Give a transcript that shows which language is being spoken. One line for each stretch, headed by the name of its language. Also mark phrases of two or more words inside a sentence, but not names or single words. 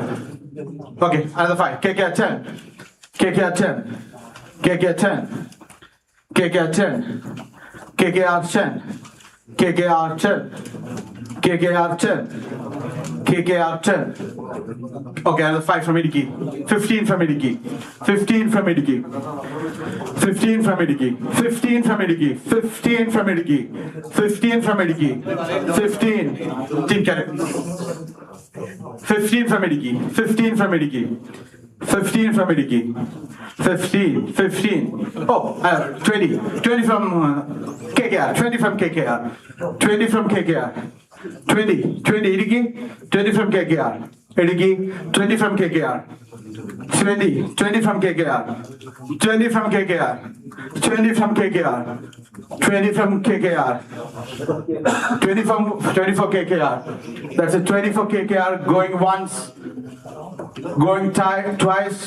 English: Okay, another 5. KKR 10. KKR 10. KKR 10. KKR 10. KKR 10. KKR 10. KKR 10. KKR 10. Okay, another 5 from Idiki. 15 from Idiki. 15 from Idiki. 15 from Idiki. 15 from Idiki. 15 from Idiki. 15 from Idiki. 15. Team carry. 15 from Idiki. 15 from Idiki. 15 from Idiki. 15. 15. Oh, 20. 20 from KKR. 20 from KKR. 20 from KKR. 20. 20 Idiki. 20 from KKR. Idiki. 20 from KKR. 20. 20 from KKR. 20 from KKR. 20 from KKR. 20 from KKR. 20 for KKR. That's a 20 for KKR. Going once. Going twice.